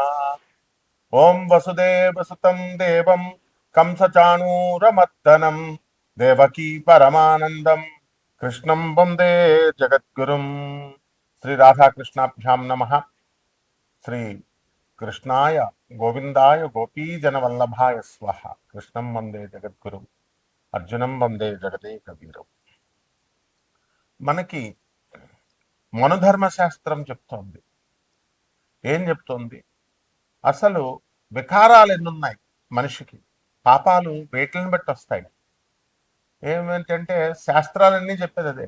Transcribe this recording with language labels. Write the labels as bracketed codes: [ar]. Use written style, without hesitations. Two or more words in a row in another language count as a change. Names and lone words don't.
[sa] ओं वसुदेवसुतं देवं कंसचाणूरमर्दनं देवकी परमानन्दं कृष्णं वन्दे जगद्गुरुं। श्री राधाकृष्णाभ्यां नमः। श्री कृष्णाय गोविंदाय गोपीजनवल्लभाय स्वः। कृष्णं वंदे जगद्गुरुं అర్జునం వందే జగదే కబీరం. [te] మనకి మనుధర్మశాస్త్రం చెప్తోంది. ఏం చెప్తోంది? అసలు వికారాలు ఎన్నున్నాయి మనిషికి? పాపాలు వేటిని బట్టి వస్తాయి? ఏమిటంటే శాస్త్రాలన్నీ చెప్పేది అదే.